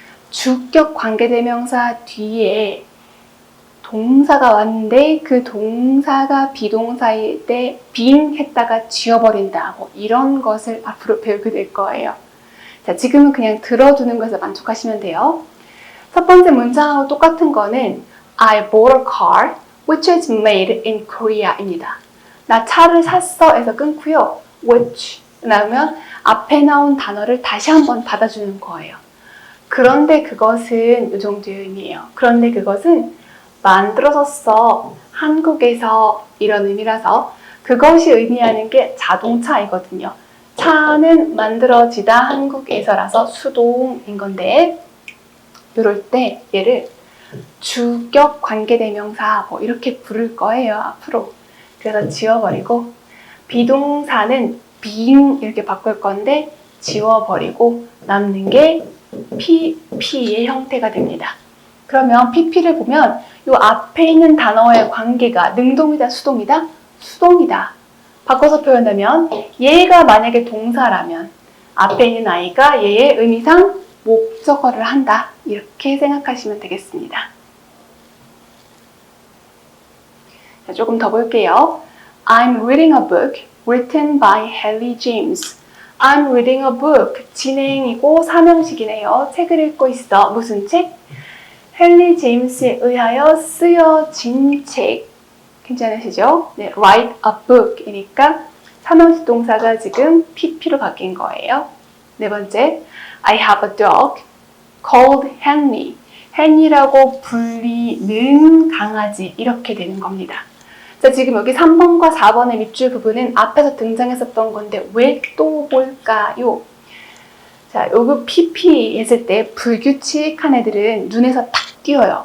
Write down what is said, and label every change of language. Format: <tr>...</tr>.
<ko>주격 관계대명사 뒤에 동사가 왔는데 그 동사가 비동사일 때 being 했다가 지워버린다. 뭐 이런 것을 앞으로 배우게 될 거예요. 자, 지금은 그냥 들어두는 것에 만족하시면 돼요. 첫 번째 문장하고 똑같은 거는</ko> <en>I bought a car which is made in Korea</en> <ko>입니다. 나 차를 샀어 에서 끊고요. which 나오면 앞에 나온 단어를 다시 한번 받아주는 거예요. 그런데 그것은 이 정도의 의미예요. 그런데 그것은 만들어서 써 한국에서 이런 의미라서 그것이 의미하는 게 자동차이거든요. 차는 만들어지다 한국에서라서 수동인 건데 이럴 때 얘를 주격 관계대명사 뭐 이렇게 부를 거예요 앞으로. 그래서 지워버리고 비동사는 being 이렇게 바꿀 건데 지워버리고 남는 게 PP의 형태가 됩니다. 그러면 PP를 보면 이 앞에 있는 단어의 관계가 능동이다, 수동이다? 수동이다. 바꿔서 표현하면 얘가 만약에 동사라면 앞에 있는 아이가 얘의 의미상 목적어를 한다. 이렇게 생각하시면 되겠습니다. 자, 조금 더 볼게요.</ko> <en>I'm reading a book written by Hallie James. I'm reading a book.</en> <ko>진행이고 사명식이네요. 책을 읽고 있어. 무슨 책? 헨리 제임스에 의하여 쓰여진 책. 괜찮으시죠? 네,</ko> <en>write a book</en> <ko>이니까 사명식 동사가 지금 PP로 바뀐 거예요. 네 번째,</ko> <en>I have a dog called Henry.</en> <ko>헨리라고 불리는 강아지 이렇게 되는 겁니다. 자, 지금 여기 3번과 4번의 밑줄 부분은 앞에서 등장했었던 건데 왜 또 볼까요? 자, 요거 PP 했을 때 불규칙한 애들은 눈에서 탁 띄어요.</ko>